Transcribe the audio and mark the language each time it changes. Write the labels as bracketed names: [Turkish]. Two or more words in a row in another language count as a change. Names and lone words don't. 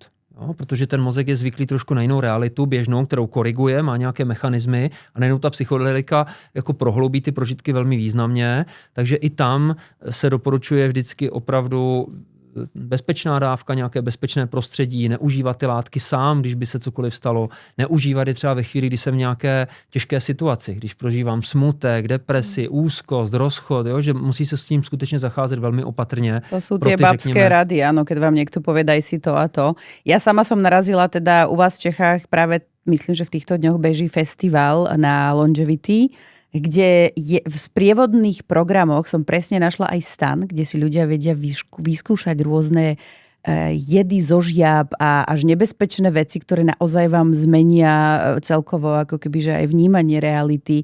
[Czech] Jo, protože ten mozek je zvyklý trošku na jinou realitu běžnou, kterou koriguje, má nějaké mechanismy a najednou ta psychedelika jako prohloubí ty prožitky velmi významně, takže i tam se doporučuje vždycky opravdu bezpečná dávka, nějaké bezpečné prostředí, neužívat ty látky sám, když by se cokoliv stalo, neužívat je třeba ve chvíli, kdy jsem v nějaké těžké situaci, když prožívám smutek, depresi, úzkost, rozchod, jo, že musí se s tím skutečně zacházet velmi opatrně. [Slovak] To sú tie babské rady, áno, keď vám niekto povie, daj si to a to. Ja sama som narazila teda u vás v Čechách práve, myslím, že v týchto dňoch beží festival na Longevity, kde v sprievodných programoch som presne našla aj stan, kde si ľudia vedia vyskúšať rôzne jedy zo žiab a až nebezpečné veci, ktoré naozaj vám zmenia celkovo ako keby, že aj vnímanie reality.